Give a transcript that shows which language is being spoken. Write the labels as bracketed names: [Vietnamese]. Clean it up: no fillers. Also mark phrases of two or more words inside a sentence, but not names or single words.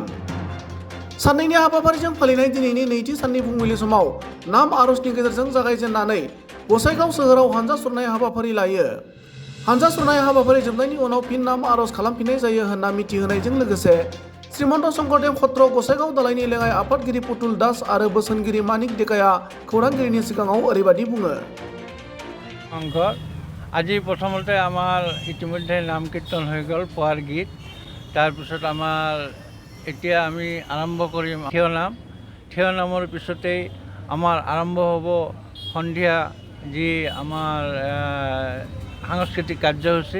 [Bodo] सानैनि हाबाफारिजों फालिनाय दिनैनि नैथि साननि फुंबिलि समाव नाम आरजनि गेजेरजों जागायजेननानै गसाइगाव सोहोराव हानजा सुरनाय हाबाफारि लायो। हानजा सुरनाय हाबाफारि जोबनायनि उनाव फिन नाम आरज खालामफिननाय जायो होनना मिथिहोनायजों लोगोसे श्रीमन्त शंकरदेव हत्र गसाइगाव दालाइनि लेङाइ आफादगिरि पुतुल दास आरो बोसोनगिरि मानिक डेकाया खौरांगिरिनि सिगाङाव ओरैबायदि बुङो। [Assamese] আজি প্ৰথমতে আমাৰ ইতিমধ্যে নাম কীৰ্তন হৈ গ'ল পুৱাৰ গীত, তাৰপিছত আমাৰ এতিয়া আমি আৰম্ভ কৰিম থিয় নামৰ পিছতেই আমাৰ আৰম্ভ হ'ব সন্ধিয়া যি আমাৰ সাংস্কৃতিক কাৰ্যসূচী।